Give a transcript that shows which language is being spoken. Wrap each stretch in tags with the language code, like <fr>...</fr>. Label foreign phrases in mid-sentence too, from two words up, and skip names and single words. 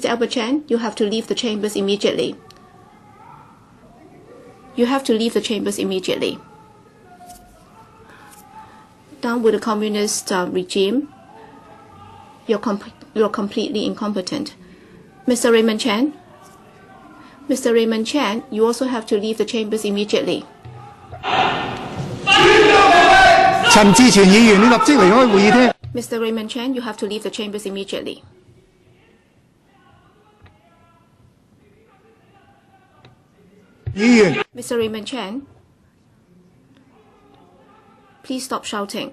<en>Albert Chan, you have to leave the chambers immediately. You have to leave the chambers immediately. Down with the communist regime. You're completely incompetent. Mr. Raymond Chan. Mr. Raymond Chan, you also have to leave the chambers immediately.</en> <yue>陳志全議員，你立即離開會議廳。</yue> <en>Mr. Raymond Chan, you have to leave the chambers immediately.</en> <yue>議員。</yue> <en>Mr. Raymond Chan, please stop shouting.</en>